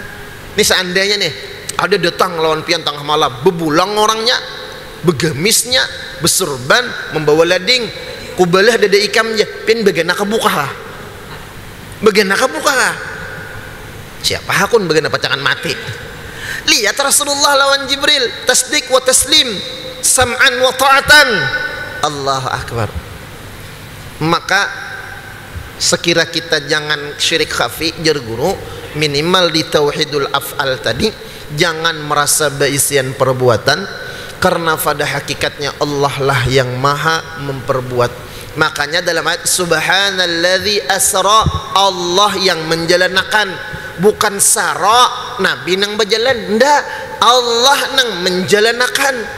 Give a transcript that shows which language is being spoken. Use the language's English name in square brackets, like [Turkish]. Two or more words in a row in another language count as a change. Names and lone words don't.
[Banjar] Ini seandainya nih ada datang lawan pian tengah malam, bebulang orangnya, begamisnya, besurban, membawa lading, kubalah dada ikamnya, pian begana kebuka. Begana kebuka. Siapa hakun begana pacangan mati. Lihat Rasulullah lawan Jibril, [Arabic] تصديق وتسليم, سمعا وطاعة. الله أكبر. [Banjar] Maka sekira kita jangan syirik khafi jar guru, minimal di [Arabic] توحيد الأفعال [Banjar] tadi jangan merasa baisian perbuatan, karena pada hakikatnya Allah lah yang maha memperbuat. Makanya dalam ayat [Arabic] سبحان الذي أسرى, [Banjar] Allah yang menjalankan, bukan sara nabi nang berjalan, ndak, Allah nang menjalankan.